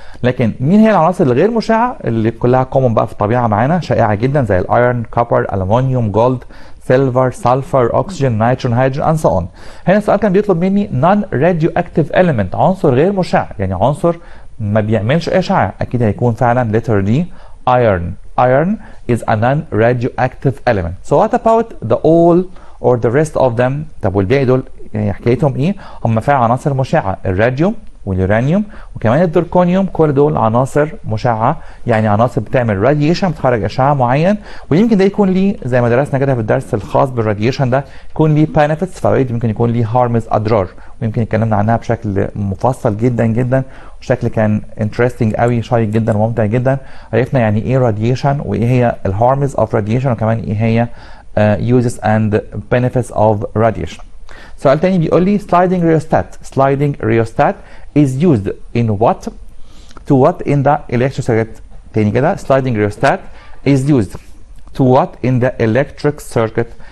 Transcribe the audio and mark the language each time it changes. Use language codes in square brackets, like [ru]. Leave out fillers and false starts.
[ar] لكن مين هي العناصر الغير مشعه اللي كلها كومون بقى في الطبيعه معانا، شائعه جدا زي الايرون، كوبر، الومنيوم، جولد، سيلفر، سلفر، اكسجين، نيتروجين، هيدروجين [en] And so on. [ar] هنا السؤال كان بيطلب مني نون راديو اكتيف اليمنت، عنصر غير مشع، يعني عنصر ما بيعملش اشعاع. اكيد هيكون فعلا [en] letter D iron. Iron is a non-radioactive element. So what about the all or the rest of them? [ar] طب والباقي دول يعني حكايتهم ايه؟ هم فعلا عناصر مشعه، الراديوم واليورانيوم وكمان الزيركونيوم، كل دول عناصر مشعه، يعني عناصر بتعمل راديشن، بتخرج اشعاع معين، ويمكن ده يكون ليه زي ما درسنا كده في الدرس الخاص بالراديشن ده يكون ليه بنفيتس، فوائد، ممكن يكون ليه هارمز، اضرار، ويمكن اتكلمنا عنها بشكل مفصل جدا وشكل كان انترستنج قوي، شيق جدا وممتع جدا. عرفنا يعني ايه راديشن وايه هي [en] الهارمز of radiation [ar] وكمان ايه هي [en] uses and benefits of radiation. [ar] سؤال تاني بيقول لي [en] sliding rheostat is used in what to what in the electric circuit. [ar] تاني كده [en] sliding rheostat is used to what in the electric circuit.